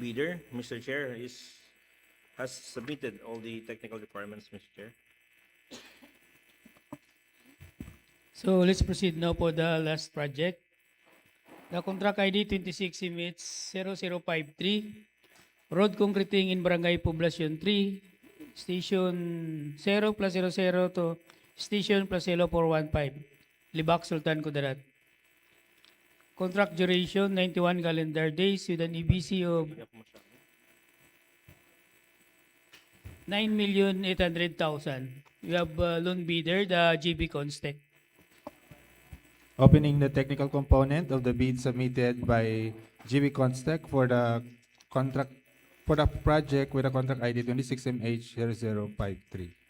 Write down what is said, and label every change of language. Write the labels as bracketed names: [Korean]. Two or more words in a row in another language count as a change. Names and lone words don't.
[English] Chair, is has submitted all the technical requirements, Mr. Chair. So let's proceed now for the last project. The contract ID 26 emits 0053, road concreting in Barangay Poblacion 3, station 0 plus 00 to station plus 0415, Libak Sultan Kudarat. Contract duration 91 calendar days with an EBC of [Filipino] Hindi ako masyado. [English] 9,800,000. We have loan bidder, the GB Constec. Opening the technical component of the bid submitted by GB Constec for the contract for the project with a contract ID 26MH0053.